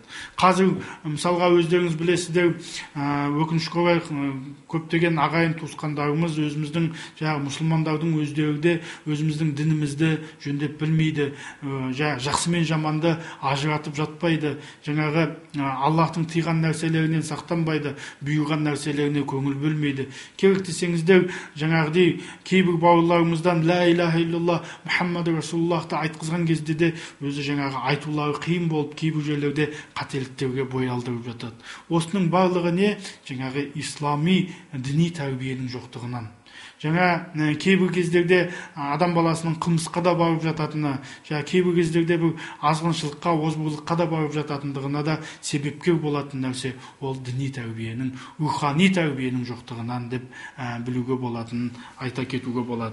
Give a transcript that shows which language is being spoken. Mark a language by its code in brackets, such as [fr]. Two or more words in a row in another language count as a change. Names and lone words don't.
[kk] Қазір мысалға өздеріңіз білесіздер, өкінішке орай көптеген ағайын туысқандарымыз өзіміздің мұсылмандардың өздерінде өзіміздің дінімізді жөндеп білмейді, жақсы мен жаманды ажыратып жатпайды, жаңағы Аллахтың тыйған нәрселерінен сақтанбайды, бұйырған нәрселеріне көңіл бөлмейді. Керек десеңіздер, жаңағыдай кейбір бауырларымыздан [ar] لا إله إلا الله محمد رسول الله [kk] айтқызған кезде де өзі жаңағы айтулары қиын болып, кейбір жерлерде қателіктерге бой алдырып жатады. Осының барлығы не? Жаңағы ислами діни тәрбиенің жоқтығынан. Жаңа кейбір кездерде адам баласының қылмысқа да барып жататыны, кейбір кездерде бір азғыншылыққа, озбырлыққа да барып жататындығына да себепкер болатын нәрсе ол діни тәрбиенің, рухани тәрбиенің жоқтығынан деп білуге болатынын айта кетуге болады.